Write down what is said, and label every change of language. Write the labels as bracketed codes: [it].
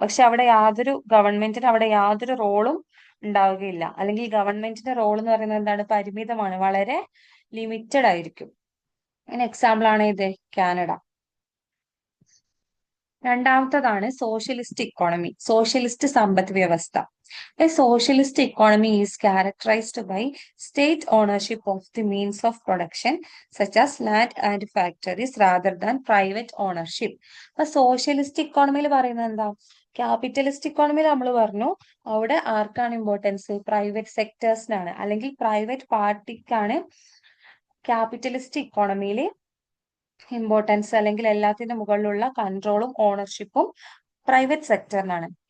[ml] പക്ഷെ ഗവൺമെന്റിന് അവിടെ യാതൊരു റോളും ഉണ്ടാവുകയില്ല. അല്ലെങ്കിൽ ഗവൺമെന്റിന്റെ റോൾ എന്ന് പറയുന്നത് എന്താണ്? പരിമിതമാണ്, വളരെ ലിമിറ്റഡ് ആയിരിക്കും. അതിന് എക്സാമ്പിൾ ആണ് ഇത് കാനഡ. രണ്ടാമത്തതാണ് സോഷ്യലിസ്റ്റ് ഇക്കോണമി, സോഷ്യലിസ്റ്റ് സമ്പദ് വ്യവസ്ഥ. [en] A socialist economy is characterized by state ownership of the means of production such as land and factories rather than private ownership. [ml] അപ്പൊ സോഷ്യലിസ്റ്റ് ഇക്കോണമിയിൽ പറയുന്നത് എന്താ? ക്യാപിറ്റലിസ്റ്റ് ഇക്കോണമിയിൽ നമ്മൾ പറഞ്ഞു അവിടെ ആർക്കാണ് ഇമ്പോർട്ടൻസ്? പ്രൈവറ്റ് സെക്ടേഴ്സിനാണ് അല്ലെങ്കിൽ പ്രൈവറ്റ് പാർട്ടിക്കാണ് ക്യാപിറ്റലിസ്റ്റ് ഇക്കോണമിയിൽ ഇമ്പോർട്ടൻസ്, അല്ലെങ്കിൽ എല്ലാത്തിന്റെ മുകളിലുള്ള കൺട്രോളും ഓണർഷിപ്പും പ്രൈവറ്റ് സെക്ടറിനാണ്.